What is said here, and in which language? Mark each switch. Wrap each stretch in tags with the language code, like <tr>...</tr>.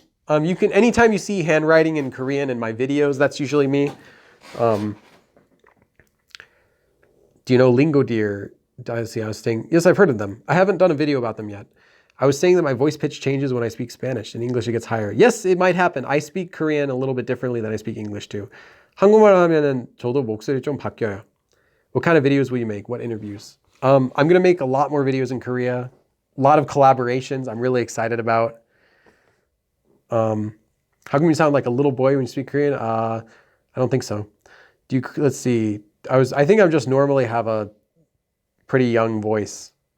<en>You can, anytime you see handwriting in Korean in my videos, that's usually me. Do you know Lingo Deer? I was saying, yes, I've heard of them. I haven't done a video about them yet. I was saying that my voice pitch changes when I speak Spanish. In English, it gets higher. Yes, it might happen. I speak Korean a little bit differently than I speak English too.</en> <ko>한국말 하면은 저도 목소리 좀 바뀌어요.</ko> <en>What kind of videos will you make? What interviews? I'm going to make a lot more videos in Korea. A lot of collaborations I'm really excited about. How come you sound like a little boy when you speak Korean? I don't think so. Let's see. I think I just normally have a pretty young voice.</en>